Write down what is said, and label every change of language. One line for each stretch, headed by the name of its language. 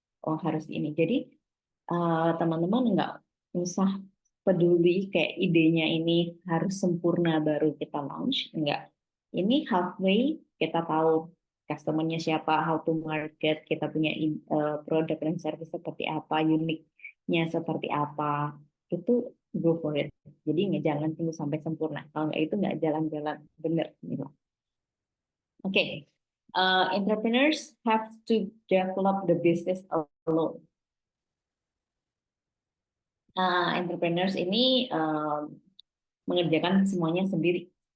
Indonesian: Oh harus ini. Jadi teman-teman nggak usah peduli kayak idenya ini harus sempurna baru kita launch. Enggak. Ini halfway kita tahu customer-nya siapa,
English: how to market,
Indonesian: kita punya produk dan service seperti apa, uniknya seperti apa. Itu
English: go for it.
Indonesian: Jadi nggak jalan tunggu sampai sempurna. Kalau nggak itu nggak jalan-jalan bener. Gitu.
English: Oke, entrepreneurs have to develop the business alone.
Indonesian: Entrepreneurs ini mengerjakan semuanya sendiri.